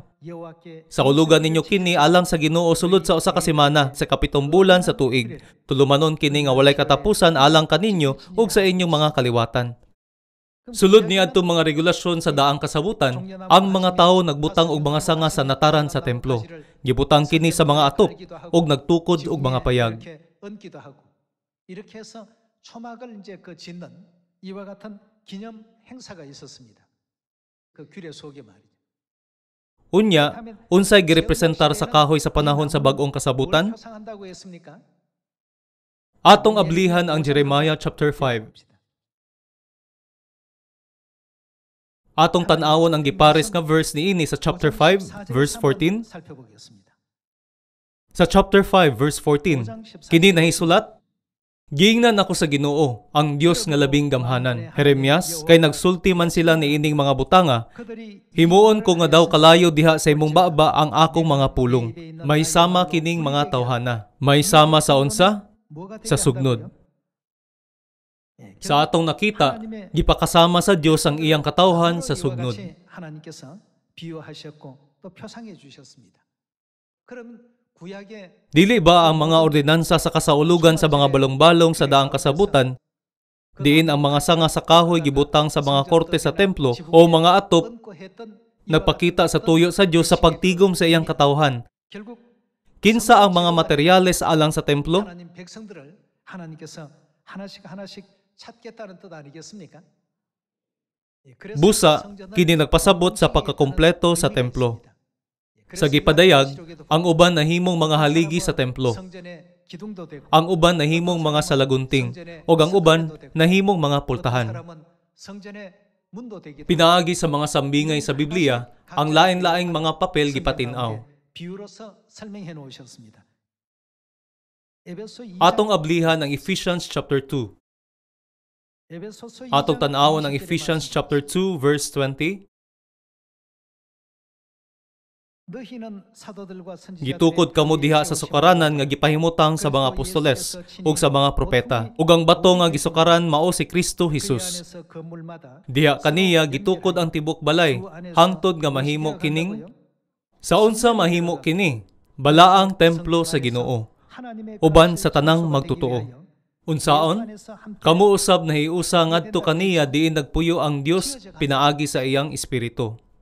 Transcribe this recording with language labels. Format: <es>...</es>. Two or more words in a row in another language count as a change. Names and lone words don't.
<ceb>Sa ulugan ninyo kini alang sa Ginoo sulod sa usa ka semana sa kapitong bulan sa tuig. Tulumanon kini nga walay katapusan alang kaninyo ug sa inyong mga kaliwatan. Sulod niadto mga regulasyon sa daang kasabutan, ang mga tawo nagbutang og mga sanga sa nataran sa templo. Gibutang kini sa mga atop ug nagtukod og mga payag.</ceb> <ko>이렇게 해서 초막을 이제 그 짓는 이와 같은 기념 행사가 있었습니다. 그 규례 속에 말이죠.</ko> <ceb>Unya, unsay girepresentar sa kahoy sa panahon sa bag-ong kasabutan?</ceb> <ko>표상한다고 했습니까?</ko> <ceb>Atong ablihan ang Jeremiah chapter 5. Atong tan-awon ang gipares nga verse niini sa</ceb> <en>chapter 5 verse 14.</en> <ko>살펴보겠습니다.</ko> <ceb>Sa</ceb> <en>chapter 5 verse 14,</en> <ceb>kini nahisulat, giingnan ako sa Ginoo, ang Dios nga labing gamhanan. Jeremias, kay nagsulti man sila niining mga butanga,</ceb> <ko>그들이</ko> <ceb>himuon ko nga daw kalayo diha sa imong baba ang akong mga pulong. May sama kining mga tawhana. May sama sa unsa?</ceb> <ko>뭐가 되게</ko> <ceb>Sa sugnod.</ceb> <ko>한다고요? 예,</ko> <ceb>Sa atong nakita, gipakasama sa Dios ang iyang katawhan sa</ceb> <ko>이와</ko> <ceb>sugnod.</ceb> <ko>같이 하나님께서 비유하셨고 또 표상해 주셨습니다. 그럼 구약의</ko> <ceb>Dili ba ang mga ordinansa sa kasaulugan sa mga balong-balong sa daang kasabutan, diin ang mga sanga sa kahoy gibutang sa mga korte sa templo o mga atop</ceb> <ko>끊고 했던</ko> <ceb>nagpakita sa tuyo sa Dios sa pagtigom sa iyang katawhan?</ceb> <ko>결국</ko> <ceb>Kinsa ang mga materyales alang sa templo?</ceb> <ko>하나님 백성들을 하나님께서 하나씩 하나씩 찾겠다는 뜻 아니겠습니까? 예, 그래서</ko> <ceb>Busa,</ceb> <ko>성전은</ko> <ceb>kini nagpasabot sa pagkakompleto sa templo. Sa gipadayag, ang uban nahimong mga haligi sa templo.</ceb> <ko>성전의 기둥도 되고</ko> <ceb>Ang uban nahimong mga salagunting o ang uban nahimong mga pultahan.</ceb> <ko>사람은 성전의 문도 되기 때문에</ko> <ceb>Pinaagi sa mga sambingay sa Biblia, ang lain-laing mga papel gipatinaw.</ceb> <ko>비유로서 설명해 놓으셨습니다. 에베소 2장</ko> <ceb>Atong ablihan ang Ephesians chapter 2.</ceb> <ko>에베소서</ko> <ceb>Atong</ceb> <ko>2장</ko> <ceb>tan-awon ang</ceb> <ko>20절의</ko> <ceb>Ephesians</ceb> <ko>말씀.</ko> <en>chapter 2 verse 20.</en> <ko>너희는 사도들과 선지자들의</ko> <ceb>Gitukod kamo diha sa sukaranan nga gipahimutang sa mga apostoles ug sa mga propeta. Ug ang bato nga gisukaran mao si Kristo</ceb> <ko>그</ko> <ceb>Jesus.</ceb> <ko>안에서 건물마다</ko> <ceb>Diha kaniya gitukod ang tibok balay, hangtod nga mahimo kining sa unsa mahimo kini, balaang templo sa Ginoo, uban sa tanang magtutuo. Unsaon? Kamo usab nahiusa ngadto kaniya diin nagpuyo ang Dios pinaagi sa iyang espiritu.</ceb>